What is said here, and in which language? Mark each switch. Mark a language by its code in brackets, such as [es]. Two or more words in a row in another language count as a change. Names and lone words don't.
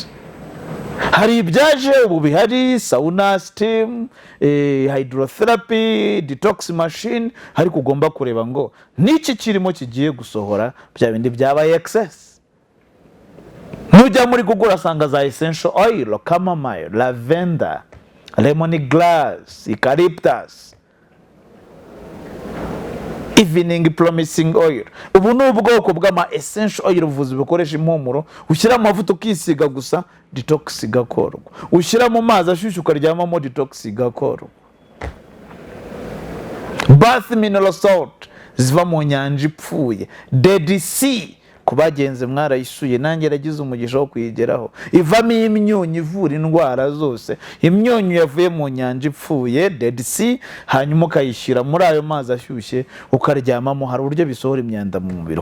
[rw] Hari ibyaje ubu bihari, [en] sauna, steam, hydrotherapy, detox machine, [rw] hari kugomba kureba ngo niki kirimo kigiye gusohora bya bindi byabaye excess. Nujya muri Google asanga za [en] essential oil, chamomile, lavender, lemongrass, eucalyptus, evening promising oil. [rw] Ubu ni ubwoko bw'ama [en] essential oil [rw] buvuzi bukoresha impumuro, ushyira amavuta ukisiga gusa detox igakorwa, ushyira mu mazi ashyushye ukaryamamo detox igakorwa. [en] Bath mineral salt [rw] ziva mu nyanja ipfuye, Dead Sea kubagenze mwarayisuye, nanjye ragize umugisha wo kuyigeraho, ivamo imyunyu ivura indwara zose. Imyunyu yavuye mu nyanja ipfuye, Dead Sea, hanyuma ukayishyira muri ayo mazi ashyushye ukaryamamo, hari uburyo bisohora imyanda mu mubiri.